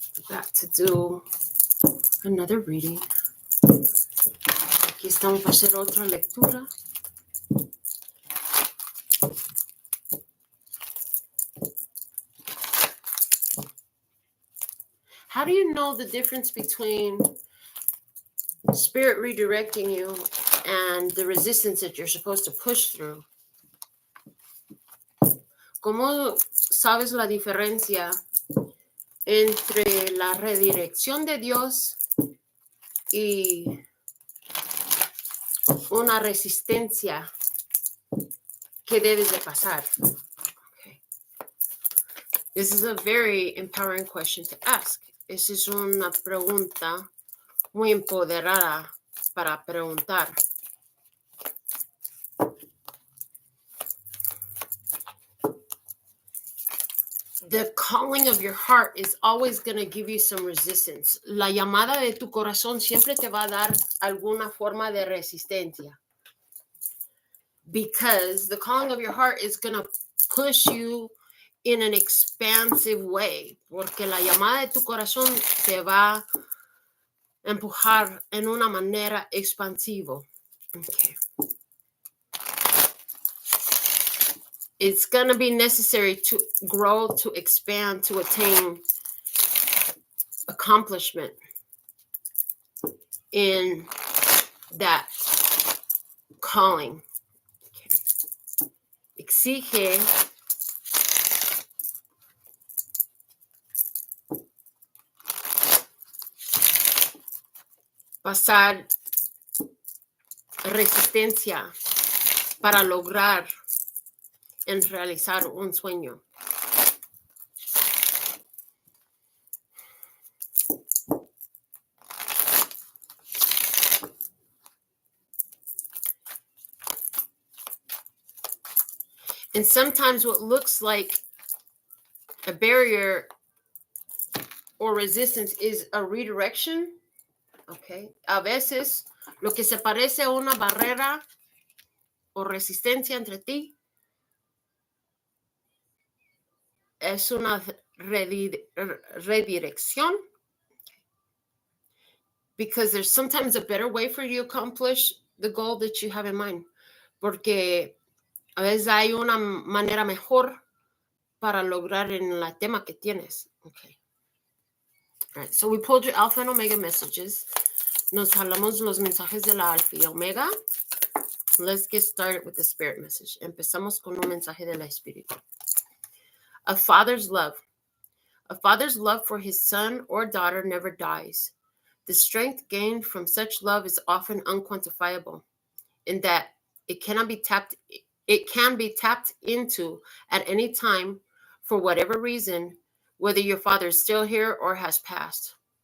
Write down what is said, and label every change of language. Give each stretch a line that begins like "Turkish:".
English: Got to do another reading.
Spanish: Aquí estamos para hacer otra lectura.
English: How do you know the difference between spirit redirecting you and the resistance that you're supposed to push through?
Spanish: ¿Cómo sabes la diferencia entre la redirección de Dios y una resistencia que debes de pasar?
English: Okay. This is a very empowering question to ask.
Spanish: Esa es una pregunta muy empoderada para preguntar.
English: The calling of your heart is always going to give you some resistance.
Spanish: La llamada de tu corazón siempre te va a dar alguna forma de resistencia.
English: Because the calling of your heart is going to push you in an expansive way.
Spanish: Porque la llamada de tu corazón te va a empujar en una manera expansiva. Okay.
English: It's going to be necessary to grow, to expand, to attain accomplishment in that calling. Okay.
Spanish: Exige pasar resistencia para lograr en realizar un sueño.
English: And sometimes what looks like a barrier or resistance is a redirection. Okay.
Spanish: A veces lo que se parece a una barrera o resistencia entre ti es una redirección.
English: Because there's sometimes a better way for you to accomplish the goal that you have in mind.
Spanish: Porque a veces hay una manera mejor para lograr en el tema que tienes.
English: Okay. All right. So we pulled your Alpha and Omega messages.
Spanish: Nos jalamos los mensajes de la Alfa y Omega.
English: Let's get started with the spirit message.
Spanish: Empezamos con un mensaje de la Espíritu.
English: A father's love. A father's love for his son or daughter never dies. The strength gained from such love is often unquantifiable, in that it can be tapped into at any time for whatever reason, whether your father is still here or has passed.